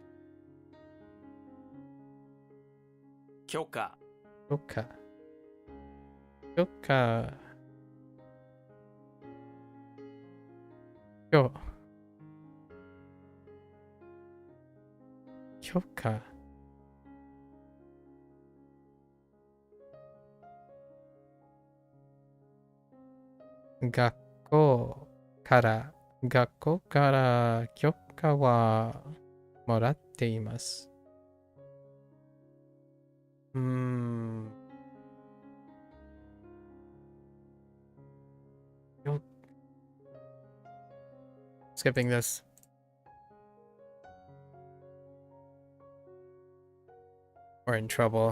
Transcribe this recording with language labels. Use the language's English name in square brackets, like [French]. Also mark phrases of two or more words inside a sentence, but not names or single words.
[Japanese] 許可。許可。許可。許可。学校から許可はもらっています。 [English] Skipping this. We're in trouble.